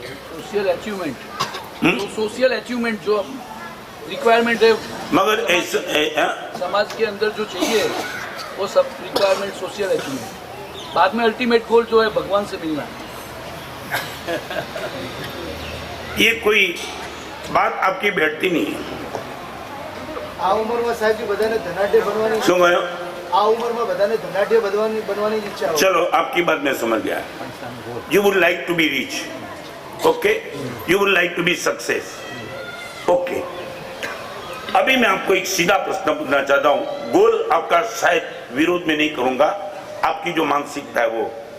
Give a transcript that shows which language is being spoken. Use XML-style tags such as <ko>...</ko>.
<hi>Social achievement, तो social achievement जो requirement है, मगर ऐसा समाज के अंदर जो चाहिए वो सब रिक्वायरमेंट सोशल अचीवमेंट। बाद में अल्टीमेट गोल जो है भगवान से मिलना है। ये कोई बात आपकी बैठती नहीं है।</hi> <gu>આ ઉંમરમાં સાહેબજી બધાને ધનાઢ્ય બનવાની શું કહ્યું? આ ઉંમરમાં બધાને ધનાઢ્ય બનવાની ઈચ્છા હોય।</gu> <hi>चलो आपकी बात मैं समझ गया।</hi> <en>You would like to be rich, okay, you would like to be success, okay.</en> <hi>अभी मैं आपको एक सीधा प्रश्न पूछना चाहता हूं, गोल आपका शायद विरोध में नहीं करूंगा, आपकी जो मानसिकता है वो।</hi>